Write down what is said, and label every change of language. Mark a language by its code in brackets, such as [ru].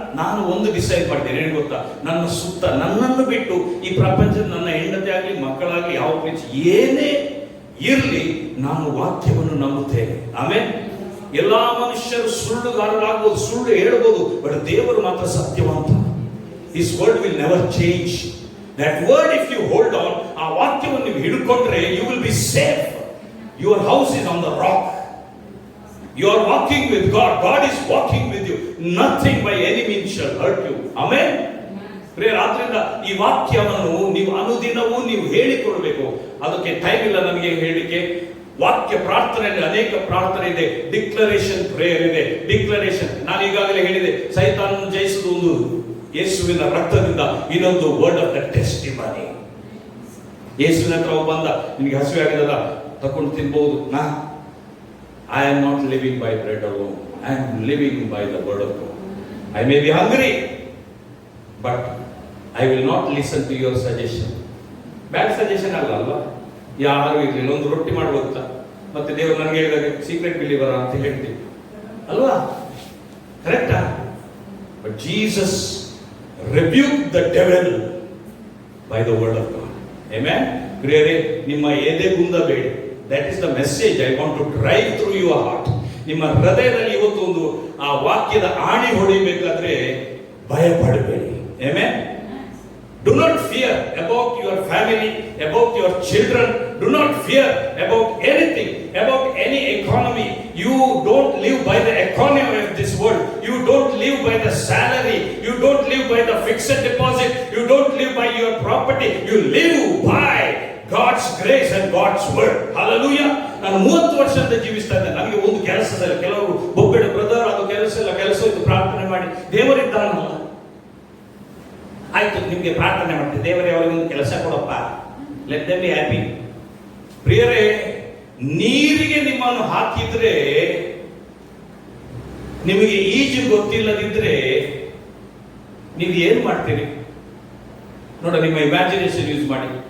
[kn] ನಾನು ಒಂದು ಡಿಸೈಡ್ ಮಾಡ್ತೇನೆ, ಏನು ಗೊತ್ತಾ? ನನ್ನ ಸುತ್ತ, ನನ್ನನ್ನು ಬಿಟ್ಟು ಈ ಪ್ರಪಂಚದ, ನನ್ನ ಹೆಂಡತಿ ಆಗಲಿ, ಮಕ್ಕಳಾಗಲಿ, ಯಾವ ಪ್ರೀತಿ ಏನೇ ಇರಲಿ, ನಾನು ವಾಕ್ಯವನ್ನು ನಂಬುತ್ತೇನೆ. ಆಮೇಲೆ ಎಲ್ಲಾ ಮನುಷ್ಯರು ಸುಳ್ಳುಗಾರರಾಗಬಹುದು, ಸುಳ್ಳು ಹೇಳ್ಬೋದು, ಬಟ್ ದೇವರು ಮಾತ್ರ ಸತ್ಯವಂತ. [en] His word will never change. That word if you hold on, [kn] ಆ ವಾಕ್ಯವನ್ನು ನೀವು ಹಿಡ್ಕೊಂಡ್ರೆ [en] you will be safe. Your house is on the rock. You are walking with God. God is walking with you. Nothing by any means shall hurt you. Amen. [kn] ರಾತ್ರಿಯಿಂದ ಈ ವಾಕ್ಯವನ್ನು ನೀವು ಅನುದಿನವೂ ನೀವು ಹೇಳಿಕೊಡಬೇಕು. ಅದಕ್ಕೆ time ಇಲ್ಲ ನನಗೆ ಹೇಳಲಿಕ್ಕೆ. ವಾಕ್ಯ ಪ್ರಾರ್ಥನೆಯಲ್ಲಿ ಅನೇಕ ಪ್ರಾರ್ಥನೆ ಇದೆ. ಡಿಕ್ಲರೇಷನ್ ಪ್ರೇಯರ್ ಇದೆ. ಡಿಕ್ಲರೇಷನ್, ನಾನು ಈಗಾಗಲೇ ಹೇಳಿದೆ, ಸೈತಾನನ್ನು ಜಯಿಸುವುದು ಒಂದು ಯೇಸುವಿನ ರಕ್ತದಿಂದ, ಇನ್ನೊಂದು [en] Word of the testimony. [kn] ಯೇಸುವಿನ ಹತ್ರ ಬಂದ, ನಿನಗೆ ಹಸಿವೆ ಆಗಿದಲ್ಲ, ತಕೊಂಡು ತಿನ್ಬಹುದು. [en] I am not living by bread alone. I am living by the word of God. I may be hungry, but I will not listen to your suggestion. Bad suggestion ಅಲ್ವಾ? [kn] ಯಾರು ಇರಲಿಲ್ಲ, ಒಂದು ರೊಟ್ಟಿ ಮಾಡ್ಬೋದ? ಮತ್ತೆ ದೇವರು ನನಗೆ ಹೇಳಿದಾಗ ಸೀಕ್ರೆಟ್ ಬಿಲೀವರ್ ಅಂತ ಹೇಳ್ತೀವಿ ಅಲ್ವಾ? ಕರೆಕ್ಟಾ? [en] But Jesus rebuked the devil by the word of God. Amen. [kn] ಪ್ರಿಯರೇ, ನಿಮ್ಮ ಎದೆ ಗುಂದಬೇಡಿ. [en] That is the message I want to drive through your heart. [kn] ನಿಮ್ಮ ಹೃದಯದಲ್ಲಿ ಇವತ್ತು ಒಂದು ಆ ವಾಕ್ಯದ ಆಣಿ ಹೊಡಿಬೇಕಾದ್ರೆ ಭಯ ಪಡಬೇಡಿ. [en] Amen. Do not fear about your family, about your children. Do not fear about anything, about any economy. You don't live by the economy of this world. You don't live by the salary. You don't live by the fixed deposit. You don't live by your property. You live by God's grace and God's word. [kn] Hallelujah. ನಾನು 30 ವರ್ಷದಿಂದ ಜೀವಿಸ್ತಾ ಇದ್ದೇನೆ. ನನಗೆ ಒಂದು ಕೆಲಸದಲ್ಲಿ ಕೆಲವರು ಒಬ್ಬಡ brother ಅದು ಕೆಲಸ ಇಲ್ಲ, ಕೆಲಸ ಇತ್ತು, ಪ್ರಾರ್ಥನೆ ಮಾಡಿ ದೇವರಿದ್ದಾನಲ್ಲ. ಆಯ್ತು, ನಿಮಗೆ ಪ್ರಾರ್ಥನೆ ಮಾಡ್ತೀವಿ, ದೇವರೇ ಅವರಿಗೆ ಒಂದು ಕೆಲಸ ಕೊಡಪ್ಪ, [en] Let them be happy. [kn] ಪ್ರಿಯರೇ, ನೀರಿಗೆ ನಿಮ್ಮನ್ನು ಹಾಕಿದ್ರೆ, ನಿಮಗೆ ಈಜು ಗೊತ್ತಿಲ್ಲದಿದ್ರೆ ನೀವು ಏನು ಮಾಡ್ತೀರಿ ನೋಡ, ನಿಮ್ಮ ಇಮ್ಯಾಜಿನೇಷನ್ ಯೂಸ್ ಮಾಡಿ.